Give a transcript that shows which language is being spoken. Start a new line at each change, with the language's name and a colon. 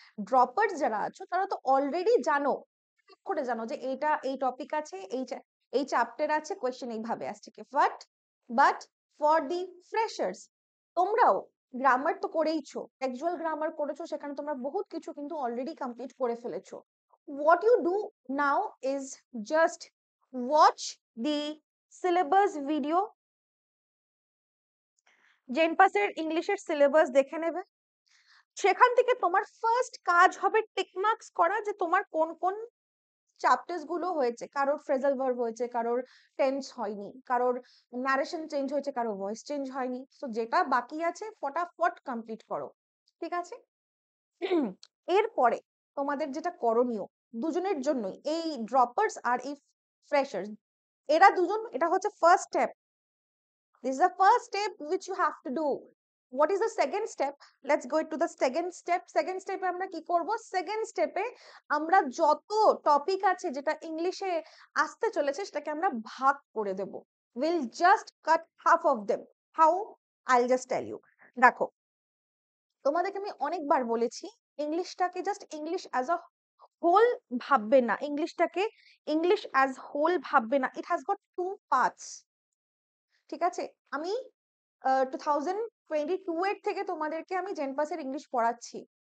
Bangla: ড্রপার্স যারা আছো তারা তো অলরেডি জানো, করে জানো যে এইটা এই টপিক আছে, এই চ্যাপ্টার আছে, কোয়েশ্চেন এইভাবে আসছে কি।
English: but for the freshers,
Bangla: তোমরাও গ্রামার তো করেইছো, টেক্সচুয়াল গ্রামার করেছো, সেখানে তোমরা বহুত কিছু কিন্তু অলরেডি কমপ্লিট করে ফেলেছো।
English: what you do now is just watch the syllabus video,
Bangla: জেনপাসের ইংলিশের সিলেবাস দেখে নেবে। সেখান থেকে তোমার ফার্স্ট কাজ হবে টিক মার্কস করা, যে তোমার কোন কোন চ্যাপ্টার্স গুলো হয়েছে। কারোর ফ্রেজাল ভার্ব হয়েছে, কারোর টেন্স হয়নি, কারোর ন্যারেশন চেঞ্জ হয়েছে, কারোর ভয়েস চেঞ্জ হয়নি। সো যেটা বাকি আছে ফটাফট কমপ্লিট করো। ঠিক আছে? এরপরে তোমাদের যেটা করণীয়, দুজনের জন্যই, এই ড্রপার্স আর এই ফ্রেশার্স, এরা দুজন, এটা হচ্ছে first step.
English: This is the first step which you have to do. What is the second step? Let's go to the second step.
Bangla: Second step এ আমরা কি করব? সেকেন্ড স্টেপে আমরা যত টপিক আছে যেটা ইংলিশে আসতে চলেছে, সেটাকে আমরা ভাগ করে দেব।
English: we'll just cut half of them. How? I'll just tell you.
Bangla: দেখো, তোমাদেরকে আমি অনেকবার বলেছি ইংলিশটাকে just English as a whole ভাববে না, ইংলিশটাকে ইংলিশ অ্যাজ হোল ভাববে না,
English: It has got two parts.
Bangla: ঠিক আছে, আমি 2022 এর থেকে তোমাদেরকে আমি জেনপাসের ইংলিশ পড়াচ্ছি।